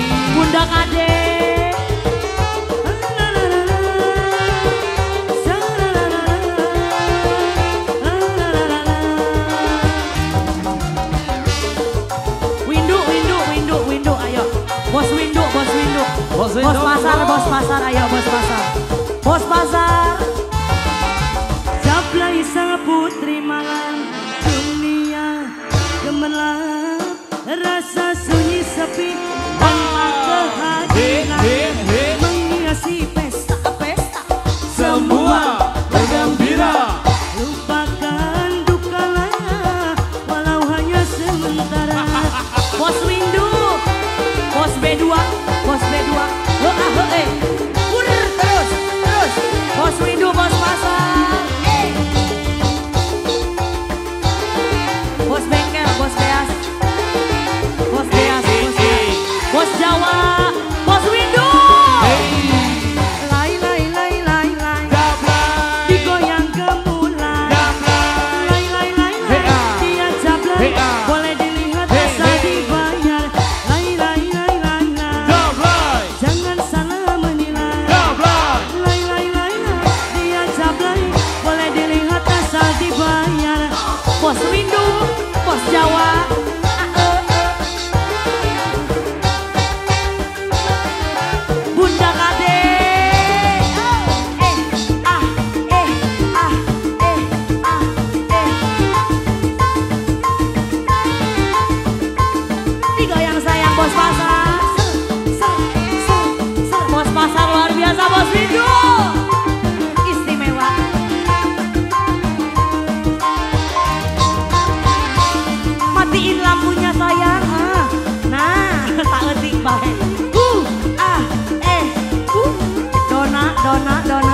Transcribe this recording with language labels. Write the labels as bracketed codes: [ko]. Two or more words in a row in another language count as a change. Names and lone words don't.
[id] Bunda Kade. Windu, ayo. Bos Windu. Bos pasar, ayo bos pasar. Bos pasar. Jablay sang putri malam, dunia gemerlap, rasa sunyi sepi tanpa kehadiran, menghiasi pesta-pesta, Semua bergembira. lupakan duka laya, walau hanya sementara. Bos Windu, bos B2, udah terus. Bos Windu, bos pasar, bos bengkel, bos beas, bos Jawa, bos Windu. Lai, digoyang gemulai. Lai, dia Jablay, boleh dilihat asal dibayar. Lai, jangan salah menilai. Lai, dia Jablay, boleh dilihat asal dibayar. Bos Windu, bos Jawa. Bunda Kade. Digoyang sayang bos pasar. Bos pasar luar biasa, bos Windu. Istimewa. Matiin lampunya sayang. Nah, tak etik baik. Dona.